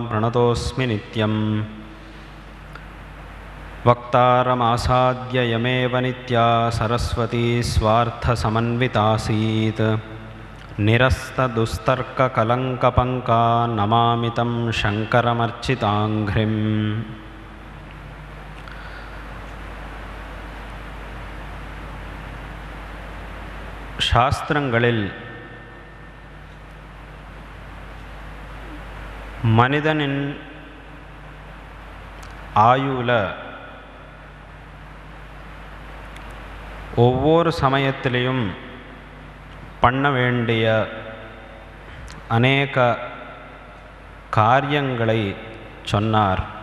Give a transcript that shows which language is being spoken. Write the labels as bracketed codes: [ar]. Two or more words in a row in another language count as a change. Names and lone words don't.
[sa] प्रणतोऽस्मि नित्यं वक्तारमासाद्य यमेव नित्या सरस्वती स्वार्थसमन्वितासीत् निरस्तदुस्तर्ककलङ्कपङ्का नमामि तं शङ्करमर्चिताङ्घ्रिम् [ta] சாஸ்திரங்களில் மனிதனின் ஆயுள ஒவ்வொரு சமயத்திலையும் பண்ண வேண்டிய அநேக காரியங்களை சொன்னார்.